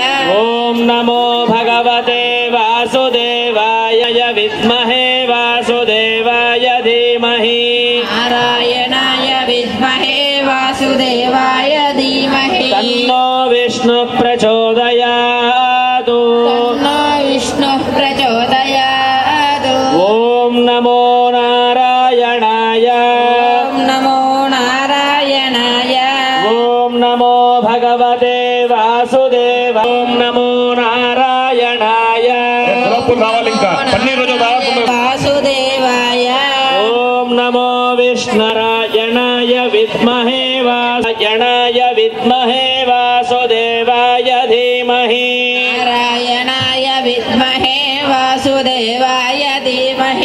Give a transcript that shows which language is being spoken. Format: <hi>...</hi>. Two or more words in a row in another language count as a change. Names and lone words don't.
<sa>ॐ नमो भगवते वासुदेवाय विद्महे वासुदेवाय धीमहि. नारायणाय विद्महे वासुदेवाय धीमहि. तन्नो विष्णु प्रचोदयात्. तन्नो विष्णु प्रचोदयात्. ॐ नमो नारायणाय. ॐ नमो नारायणाय. ॐ नमो भगवते वासुदेवाय वासुदेव ॐ नमो नारायणाय</sa> <te>రావాలి ఇంకా పన్నీరు</te> <sa>వాసుదేవాయ ॐ नमो विष्णुरायणाय विद्महे वासुदेवाय धीमहि नारायणाय विद्महे वासुदेवाय धीमहि</sa>